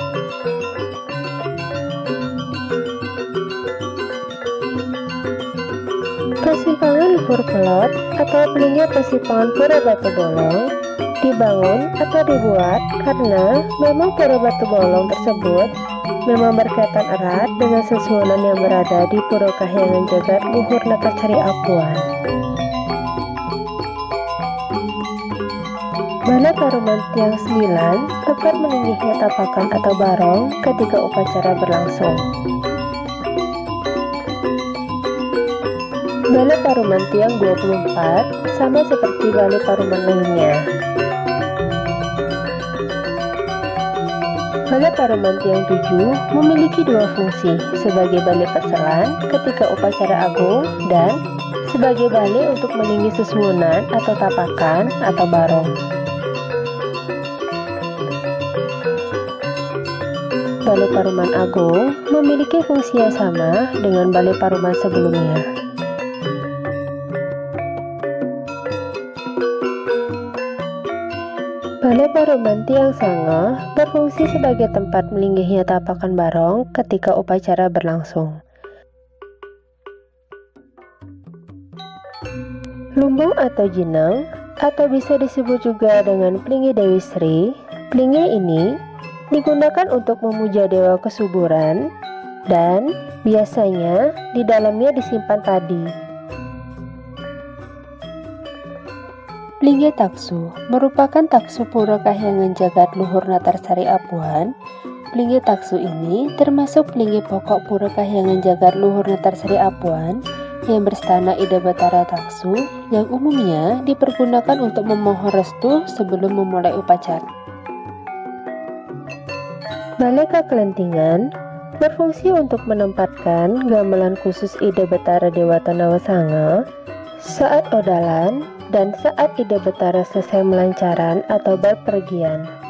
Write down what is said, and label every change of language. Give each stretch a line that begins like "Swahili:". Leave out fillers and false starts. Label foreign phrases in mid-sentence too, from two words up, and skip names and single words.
Indonesian: Persimpangan Luhur Kelot atau Plingi Persimpangan Pura Batu Bolong dibangun atau dibuat karena memang Pura Batu Bolong tersebut memang berkaitan erat dengan sesuonan yang berada di Pura Kahyangan Jagat Luhur Natacari Apuan. Balai Paruman Tiang 9 tempat meningginya tapakan atau barong ketika upacara berlangsung. Balai Paruman Tiang 24 sama seperti balai paruman lainnya. Balai Paruman Tiang 7 memiliki dua fungsi, sebagai balai perselan ketika upacara agung dan sebagai balai untuk meninggi sesuwunan atau tapakan atau barong. Balai Paruman Agung memiliki fungsi yang sama dengan balai paruman sebelumnya. Balai Paruman Tiang Sanga berfungsi sebagai tempat melinggihnya tapakan barong ketika upacara berlangsung. Lumbung atau Jinang, atau bisa disebut juga dengan Plingi Dewi Sri, Plingi ini digunakan untuk memuja dewa kesuburan dan biasanya di dalamnya disimpan padi. Plingi Taksu merupakan taksu Pura Kahyangan Jagat Luhur Natarsari Apuan. Plingi Taksu ini termasuk plingi pokok Pura Kahyangan Jagat Luhur Natarsari Apuan yang berstana Ida Batara Taksu yang umumnya dipergunakan untuk memohon restu sebelum memulai upacara. Balai Kakelentingan berfungsi untuk menempatkan gamelan khusus Ida Batara Dewata Nawasanga saat odalan dan saat Ida Batara selesai melancaran atau berpergian.